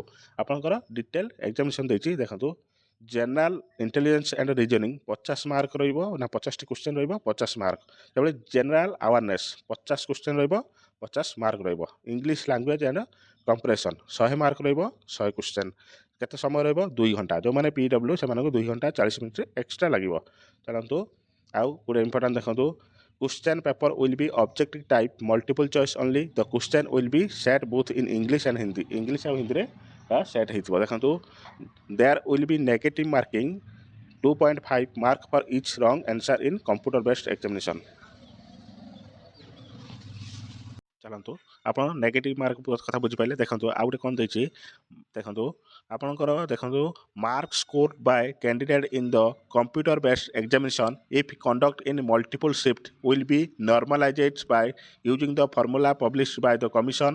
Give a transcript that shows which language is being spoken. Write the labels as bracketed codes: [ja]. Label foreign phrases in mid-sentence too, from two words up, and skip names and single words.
[or] ଆପଣଙ୍କର [en] detail examination [or] ଦେଇଛି ଦେଖନ୍ତୁ। [en] General Intelligence and Reasoning [or] 50 ମାର୍କ ରହିବ ନା 50ଟି କ୍ୱେଶ୍ଚନ୍ ରହିବ 50 ମାର୍କ। ସେଭଳି [en] General Awareness [or] 50 କ୍ୱେଶ୍ଚନ୍ ରହିବ 50 ମାର୍କ ରହିବ। [en] English Language and Compression [or] 100 ମାର୍କ ରହିବ 100 କ୍ୱେଶ୍ଚନ୍। କେତେ ସମୟ ରହିବ 2 ଘଣ୍ଟା। ଯେଉଁମାନେ PW ସେମାନଙ୍କୁ 2 ଘଣ୍ଟା 40 ମିନିଟ୍ ଏକ୍ସଟ୍ରା ଲାଗିବ। ଚାଲନ୍ତୁ ଆଉ ଗୋଟେ ଇମ୍ପୋର୍ଟାଣ୍ଟ ଦେଖନ୍ତୁ। [en] Question paper will be objective type multiple choice only. The question will be set both in English and Hindi. [or] English ଆଉ ହିନ୍ଦୀରେ ସେଟ୍ ହେଇଥିବ ଦେଖନ୍ତୁ। [en] There will be negative marking 2.5 mark for each wrong answer in computer based examination. [or] ଚାଲନ୍ତୁ ଆପଣ [en] negative mark [or] କଥା ବୁଝିପାରିଲେ। ଦେଖନ୍ତୁ ଆଉ ଗୋଟେ କ'ଣ ଦେଇଛି ଦେଖନ୍ତୁ। ଆପଣଙ୍କର ଦେଖନ୍ତୁ [en] mark scored by candidate in the computer based examination if conduct in multiple shift will be normalized by using the formula publish by the commission.